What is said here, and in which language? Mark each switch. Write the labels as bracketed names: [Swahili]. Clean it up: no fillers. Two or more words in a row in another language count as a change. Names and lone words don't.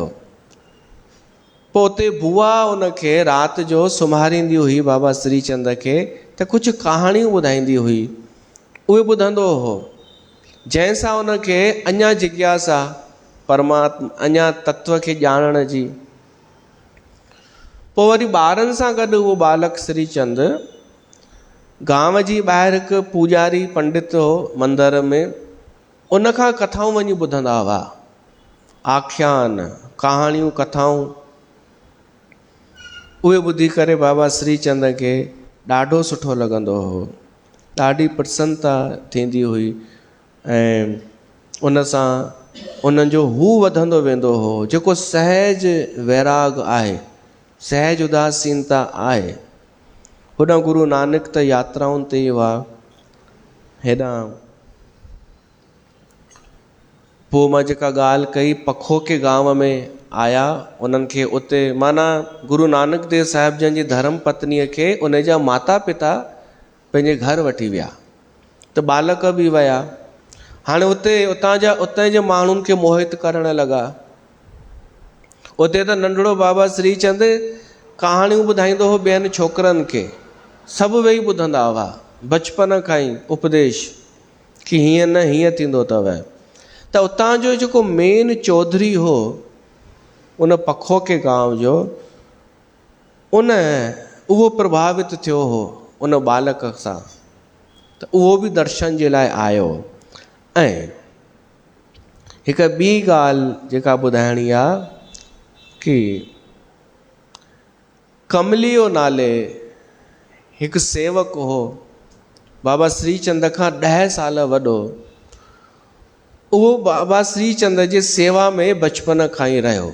[Sindhi] पोइ उते बुआ उनखे राति जो सुम्हारींदी हुई बाबा श्रीचंद खे, त कुझु कहाणियूं ॿुधाईंदी हुई, उहे ॿुधंदो हो, जंहिंसां उनखे अञा जिज्ञासा परमात्मा, अञा तत्व खे ॼाणण जी। पोइ वरी ॿारनि सां गॾु उहो बालक श्रीचंद गांव जी ॿाहिरि हिकु पूजारी पंडित हो मंदर में, उनखां कथाऊं वञी ॿुधंदा हुआ, आख्यान, कहाणियूं, कथाऊं। उहे ॿुधी करे बाबा श्रीचंद खे ॾाढो सुठो लॻंदो हो, ॾाढी प्रसन्नता थींदी हुई, ऐं उन सां उन्हनि जो हू वधंदो वेंदो हो, जेको सहज वैराग आहे, सहज उदासीनता आहे। होॾां गुरु नानक त यात्राउनि ते हुआ, हेॾां पोइ मां जेका ॻाल्हि कई पखो के गांव में आया, उन्हनि खे उते माना गुरु नानक देव साहिब जन जी धर्म पत्नीअ खे उन जा माता पिता पंहिंजे घर वठी विया, त बालक बि विया। हाणे उतां जे माण्हुनि खे मोहित करण लॻा। उते त नंढड़ो बाबा श्रीचंद कहाणियूं ॿुधाईंदो हो ॿियनि छोकिरनि खे, सभु वेही ॿुधंदा हुआ, बचपन खां ई उपदेश कि हीअं न हीअं थींदो अथव। त उतां जो जेको मेन चौधरी हो उन पखो के गांव जो, उहो प्रभावित थियो हो उन बालक सां, त उहो बि दर्शन जे लाइ आयो। ऐं हिकु ॿी ॻाल्हि जेका ॿुधाइणी आहे कि कमलियो नाले हिकु सेवक हो बाबा श्रीचंद खां 10 साल वॾो, उहो बाबा श्रीचंद जे सेवा में बचपन खां ई रहियो।